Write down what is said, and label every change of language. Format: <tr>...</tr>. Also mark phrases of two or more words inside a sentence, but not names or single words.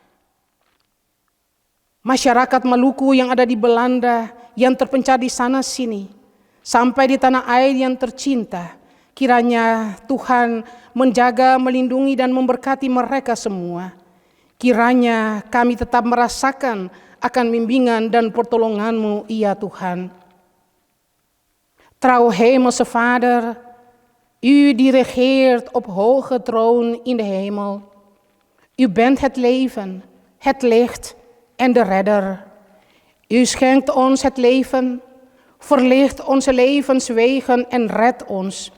<id>Masyarakat Maluku yang ada di Belanda, yang terpencar di sana sini, sampai di tanah air yang tercinta, kiranya Tuhan menjaga, melindungi dan memberkati mereka semua. Kiranya kami tetap merasakan akan bimbingan dan pertolongan-Mu ya Tuhan.</id> <nl>Trouw Hemelse Vader, U die regeert op hoge troon in de hemel. U bent het leven, het licht en de redder. U schenkt ons het leven, verlicht onze levenswegen en redt ons.</nl>